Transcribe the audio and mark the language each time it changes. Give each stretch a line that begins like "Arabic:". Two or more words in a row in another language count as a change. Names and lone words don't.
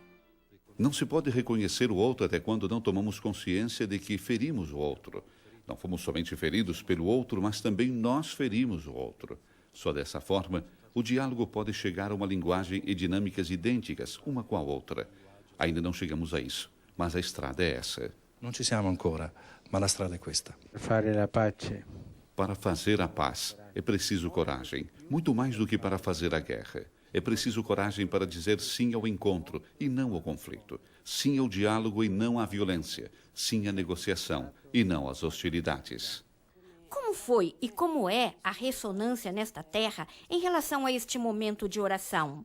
Portuguese: Não se pode reconhecer o outro até quando não tomamos consciência de que ferimos o outro. Não fomos somente feridos pelo outro, mas também nós ferimos o outro. Só dessa forma, o diálogo pode chegar a uma linguagem e dinâmicas idênticas, uma com a outra. Ainda não chegamos a isso, mas a estrada é essa.
Italian: Non ci siamo ancora, ma la strada è questa. Fare la pace.
Portuguese: Para fazer a paz, é preciso coragem, muito mais do que para fazer a guerra. É preciso coragem para dizer sim ao encontro e não ao conflito. Sim ao diálogo e não à violência. Sim à negociação e não às hostilidades. Como foi e como é a ressonância nesta terra em relação a este momento de oração?